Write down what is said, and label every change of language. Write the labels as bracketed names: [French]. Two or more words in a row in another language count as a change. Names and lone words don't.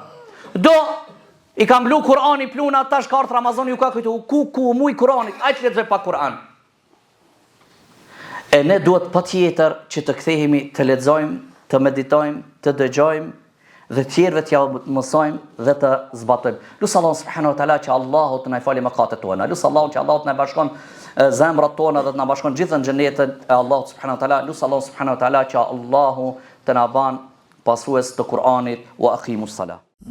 [Albanian] Do i kam blu Kur'ani pluna, tash ka ardhur Ramazani, ju ka kujtu, ku muj Kur'anit, ajt lexoj pa Kur'an. E ne duhet patjetër që të kthehemi të lexojmë, të meditojmë, të dëgjojmë dhe tjerëve t'ja mësojmë dhe të zbatojmë. Lusë Allah [Arabic] سبحانه وتعالى [Albanian] që Allahu të na falë mëkatet tona. Lusë Allah që Allahu të na bashkon zemrat tona dhe të na bashkon gjithë në xhenetin e Allahut [Arabic] سبحانه وتعالى. [Albanian] Lusë Allah [Arabic] سبحانه وتعالى [Albanian] që Allahu të na ban pasues të Kur'anit [Arabic] وأقيموا الصلاة.